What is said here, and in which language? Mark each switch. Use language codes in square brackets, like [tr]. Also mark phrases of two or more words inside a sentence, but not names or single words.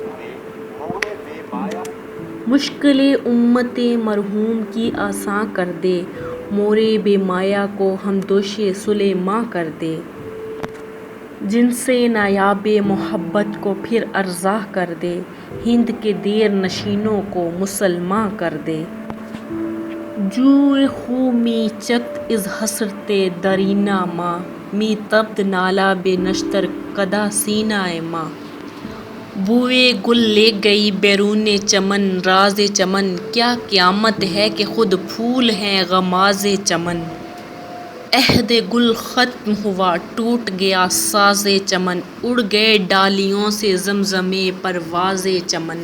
[ur] مشکلیں امت مرحوم کی آساں کر دے، مور بے مایہ کو ہمدوش سلیماں کر دے۔ جن سے نایاب محبت کو پھر ارزاں کر دے، ہند کے دیر نشینوں کو مسلماں کر دے۔ [fa] جوئے خوں می چکت از حسرت دیرینہ ما، می تپد نالہ بے نشتر کدہ سینہ ما۔ [ur] بوئے گل لے گئی بیرون چمن راز چمن، کیا قیامت ہے کہ خود پھول ہیں غماز چمن۔ عہد گل ختم ہوا، ٹوٹ گیا ساز چمن، اڑ گئے ڈالیوں سے زمزمے پرواز چمن۔